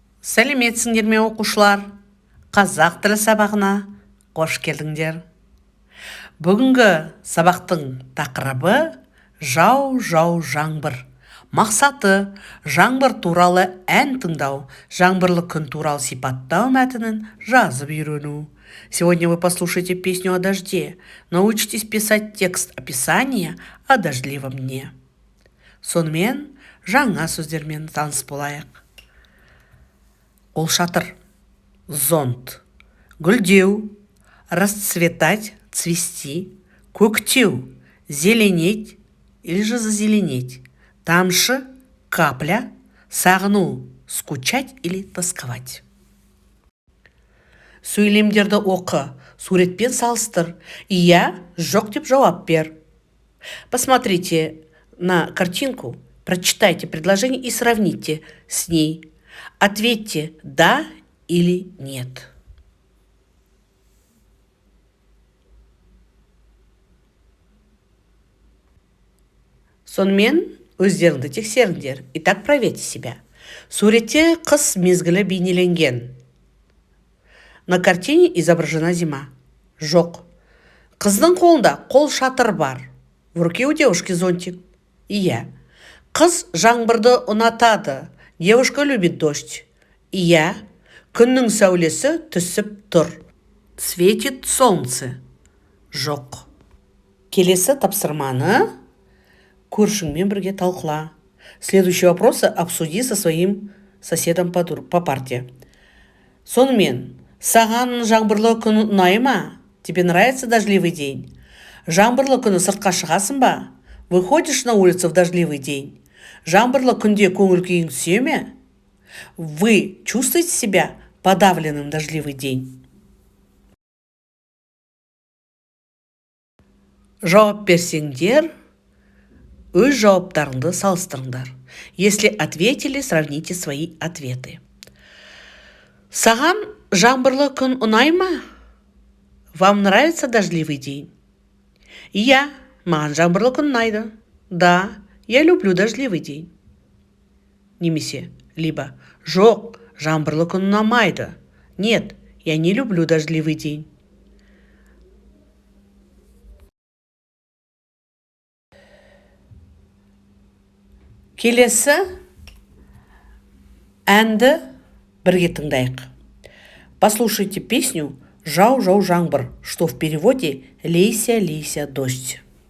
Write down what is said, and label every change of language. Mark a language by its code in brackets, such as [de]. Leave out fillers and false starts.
[kk] Сәлеметсіңдер ме оқушылар? Қазақ тілі сабағына қош келдіңдер. Бүгінгі сабақтың тақырыбы жау жаңбыр. Мақсаты жаңбыр туралы ән тыңдау, жаңбырлы күн туралы сипаттау мәтінін жазып үйрену. [ru] Сегодня вы послушаете песню о дожде. Научитесь писать текст описания о дождливом дне. [kk] Сонымен жаңа сөздермен таныс болайық. [ru] Қолшатыр, зонт, гүлдеу, расцветать, цвести, көктеу, зеленеть или же зазеленеть, тамшы, капля, сағыну, скучать или тосковать. [kk] Сөйлемдерді оқы, суретпен салыстыр, иә, жоқ деп жауап бер. [ru] Посмотрите на картинку, прочитайте предложение и сравните с ней. Ответьте «да» или «нет». [kk] Сонымен өздеріңді тексеріңдер. [ru] Итак, проверьте себя. [kk] Суретте қыс мезгілі бейнеленген. [ru] На картине изображена зима. [kk] Жоқ. Қыздың қолында қол шатыр бар. [ru] В руке у девушки зонтик. [kk] Иә. Қыз жаңбырды ұнатады. [ru] Девушка любит дождь. Иә. [kk] Күннің сәулесі түсіп тұр. [ru] Светит солнце. [kk] Жоқ. Келесі тапсырманы көршіңмен бірге талқыла. [ru] Следующие вопросы обсуди со своим соседом по парте. [kk] Сонымен, саған жаңбырлы күн ұнай ма? [ru] Тебе нравится дождливый день? [kk] Жаңбырлы күні сыртқа шығасың ба? [ru] Выходишь на улицу в дождливый день? [kk] Жаңбырлы күнде көңіл күйің түсе ме? [ru] Вы чувствуете себя подавленным в дождливый день? [kk] Жауап берсеңдер, өз жауаптарыңды салыстырыңдар. [ru] Если ответили, сравните свои ответы. [kk] Саған жаңбырлы күн ұнай ма? [ru] Вам нравится дождливый день? [kk] Я, маған жаңбырлы күн ұнайды. [ru] Да, я люблю дождливый день. [kk] Немесе, либо жоқ, жаңбырлы күн ұнамайды. [ru] Нет, я не люблю дождливый день. [kk] Келесі әнді бірге тыңдайық. [ru] Послушайте песню «Жау жаңбыр», что в переводе «Лейся, лейся, дождь».